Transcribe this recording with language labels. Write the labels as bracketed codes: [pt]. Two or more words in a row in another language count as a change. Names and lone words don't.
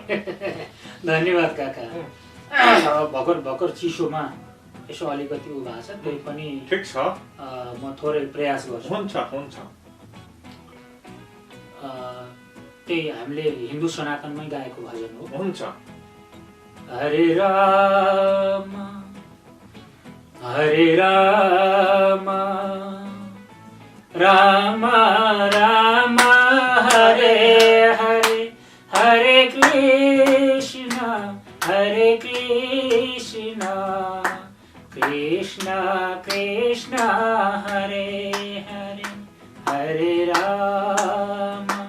[ne] धन्यवाद काका। भर्खर चिसोमा यसो अलिकति उ भएको छ, त्यही पनि ठिक छ, म थोरै प्रयास गर्छु। हुन्छ। त्यही हामीले हिन्दू सनातनमै गाएको भजन हो। हुन्छ। [sa] हरे राम हरे राम राम राम हरे हरे, हरे कृष्ण कृष्ण कृष्ण हरे हरे, हरे राम